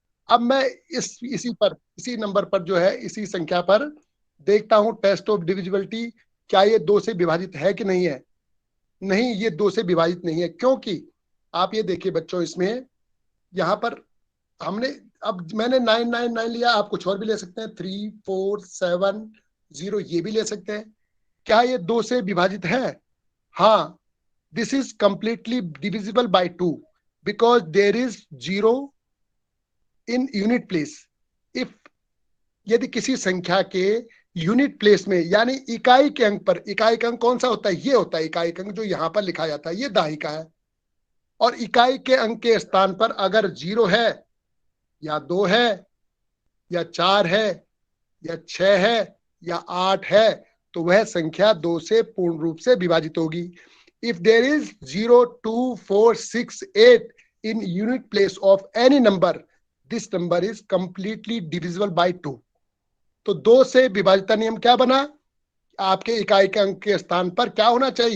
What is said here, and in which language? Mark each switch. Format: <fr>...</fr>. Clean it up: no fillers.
<hi>अब मैं इसी नंबर पर जो है, इसी संख्या पर देखता हूं टेस्ट ऑफ डिविजिबिलिटी, क्या ये 2 से विभाजित है कि नहीं है। नहीं, ये 2 से विभाजित नहीं है, क्योंकि आप ये देखिए बच्चों, इसमें यहाँ पर हमने, अब मैंने 999 लिया, आप कुछ और भी ले सकते हैं, 3470 ये भी ले सकते हैं। क्या ये 2 से विभाजित है? हाँ,</hi> <en>this is completely divisible by 2 because there is 0 in unit place.</en> <hi>if यदि किसी संख्या के यूनिट प्लेस में, यानी इकाई के अंक पर, इकाई का अंक कौन सा होता है? ये होता है इकाई का अंक, जो यहां पर लिखा जाता है, ये दाहिका है। और इकाई के अंक के स्थान पर अगर 0 है, या 2 है, या 4 है, या 6 है, या 8 है, तो वह संख्या 2 से पूर्ण रूप से विभाजित होगी।</hi> <en>If there is 0, 2, 4, 6, 8 in unit place of any number, this number is completely divisible by 2.</en> <hi>तो 2 से विभाजित नियम क्या बना? आपके इकाई के अंक के स्थान पर क्या होना चाहिए?</hi>